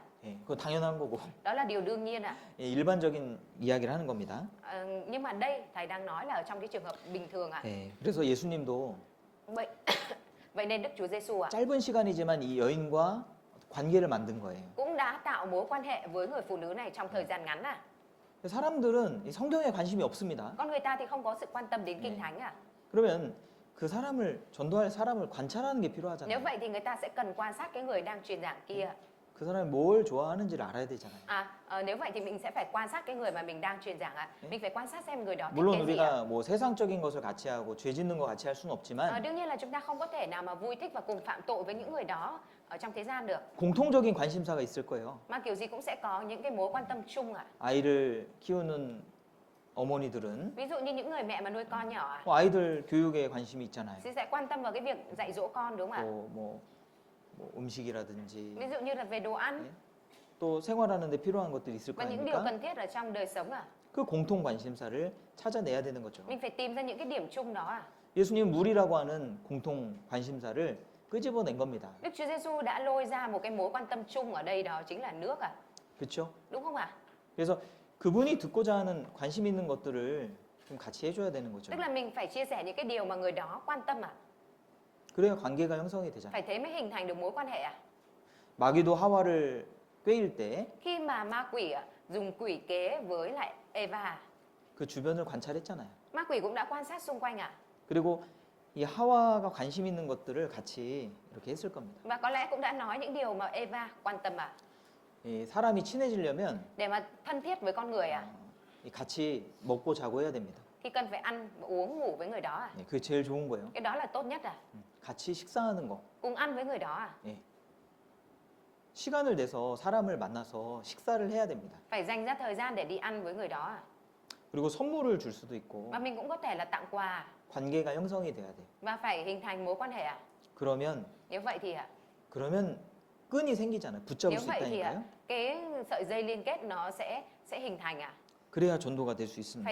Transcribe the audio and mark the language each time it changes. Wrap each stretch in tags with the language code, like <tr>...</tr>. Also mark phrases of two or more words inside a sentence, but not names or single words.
<ko>예, 그거 당연한 거고</ko> <vi>Đó là điều đương nhiên ạ.</vi> <ko>예, 일반적인 이야기를 하는 겁니다.</ko> <vi>Nhưng mà đây thầy đang nói là ở trong cái trường hợp bình thường ạ.</vi> <ko>예, 그래서 예수님도</ko> <vi>Vậy vậy nên Đức Chúa Giêsu ạ</vi> <ko>짧은 시간이지만 이 여인과 관계를 만든 거예요.</ko> <vi>cũng đã tạo mối quan hệ với người phụ nữ này trong thời gian ngắn ạ.</vi> <ko>사람들은 이 성경에 관심이 없습니다.</ko> <vi>Con người ta thì không có sự quan tâm đến kinh thánh ạ.</vi> <ko>그러면 그 사람을 전도할 사람을 관찰하는 게</ko> <vi>Nếu</vi> <ko>필요하잖아요.</ko> <vi>vậy thì người ta sẽ cần quan sát cái người đang truyền giảng kia.</vi> <ko>그 사람이 뭘 좋아하는지를 알아야 되잖아요.</ko> <vi>Nếu vậy thì mình sẽ phải quan sát cái người mà mình đang truyền giảng ạ. Mình phải quan sát xem người đó thích</vi> <ko>물론</ko> <vi>cái gì ạ.</vi> <ko>우리가 뭐 세상적인 것을 같이 하고 죄 짓는 거 같이 할 수는 없지만</ko> <vi>Đương nhiên là chúng ta không có thể nào mà vui thích và cùng phạm tội với những người đó ở trong thế gian được.</vi> <ko>공통적인 관심사가 있을 거예요.</ko> <vi>Mà kiểu gì cũng sẽ có những cái mối quan tâm chung ạ.</vi> <ko>아이를 키우는 어머니들은</ko> <vi>Ví dụ như những người mẹ mà nuôi con nhỏ ạ,</vi> <ko>아이들 교육에 관심이 있잖아요.</ko> <vi>sẽ quan tâm vào cái việc dạy dỗ con đúng không ạ?</vi> <ko>뭐 음식이라든지</ko> <vi>Ví dụ như là về đồ ăn</vi> <ko>또 생활하는 데 필요한 것들이 있을 거</ko> <vi>và những điều</vi> <ko>아닙니까?</ko> <vi>cần thiết ở trong đời sống ạ.</vi> <ko>그 공통 관심사를 찾아내야 되는 거죠.</ko> <vi>Mình phải tìm ra những cái điểm chung đó ạ.</vi> <ko>예수님 물이라고 하는 공통 관심사를 끄집어낸 겁니다.</ko> <vi>Đức Chúa Giêsu đã lôi ra một cái mối quan tâm chung ở đây, đó chính là nước à,</vi> <ko>그렇죠?</ko> <vi>đúng không ạ?</vi> <ko>그래서 그분이 듣고자 하는 관심 있는 것들을 좀 같이 해줘야 되는 거죠.</ko> <vi>Tức là mình phải chia sẻ những cái điều mà người đó quan tâm à,</vi> <ko>그래야 관계가 형성이 되잖아요.</ko> <vi>phải thế mới hình thành được mối quan hệ à.</vi> <ko>마귀도 하와를 꾀일 때</ko> <vi>Khi mà ma quỷ dùng quỷ kế với lại Eva,</vi> <ko>그 주변을 관찰했잖아요.</ko> <vi>ma quỷ cũng đã quan sát xung quanh à,</vi> <ko>그리고 이 하와가 관심 있는 것들을 같이 이렇게 했을 겁니다.</ko> <vi>và có lẽ cũng đã nói những điều mà Eva quan tâm à,</vi> <ko>이 사람이 친해지려면</ko> <vi>để mà thân thiết với con người à,</vi> <ko>이 같이 먹고 자고 해야 됩니다.</ko> <vi>thì cần phải ăn uống ngủ với người đó à,</vi> <ko>예, 그게 제일 좋은 거예요.</ko> <vi>cái đó là tốt nhất à,</vi> <ko>같이 식사하는 거.</ko> <vi>cùng ăn với người đó à,</vi> <ko>예. 시간을 내서 사람을 만나서 식사를 해야 됩니다.</ko> <vi>phải dành ra thời gian để đi ăn với người đó à,</vi> <ko>그리고 선물을 줄 수도 있고</ko> <vi>và mình cũng có thể là tặng quà</vi> <ko>관계가 형성이 돼야 돼.</ko> <vi>và phải hình thành mối quan hệ à.</vi> <ko>그러면</ko> <vi>Nếu vậy thì</vi> <ko>그러면 끈이 생기잖아요. 붙잡을</ko> <vi>nếu</vi> <ko>수</ko> <vi>vậy thì</vi> <ko>있다니까요.</ko> <vi>cái sợi dây liên kết nó sẽ hình thành à.</vi> <ko>그래야 전도가 될 수 있습니다.</ko>